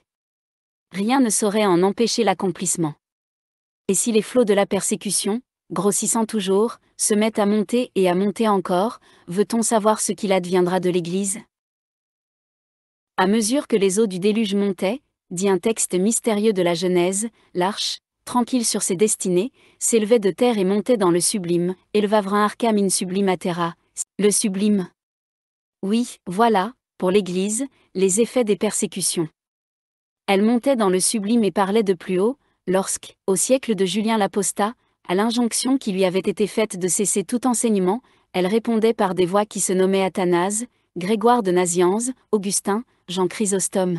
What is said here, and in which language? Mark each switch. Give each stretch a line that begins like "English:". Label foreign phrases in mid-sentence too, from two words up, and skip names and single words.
French: Rien ne saurait en empêcher l'accomplissement. Et si les flots de la persécution, grossissant toujours, se mettent à monter et à monter encore, veut-on savoir ce qu'il adviendra de l'Église ? À mesure que les eaux du déluge montaient, dit un texte mystérieux de la Genèse, l'arche, tranquille sur ses destinées, s'élevait de terre et montait dans le sublime,
Latin: elvavrin arcam in sublimatera,
French: le sublime. Oui, voilà, pour l'Église, les effets des persécutions. Elle montait dans le sublime et parlait de plus haut, lorsque, au siècle de Julien l'Apostat, à l'injonction qui lui avait été faite de cesser tout enseignement, elle répondait par des voix qui se nommaient Athanase, Grégoire de Nazianze, Augustin, Jean Chrysostome.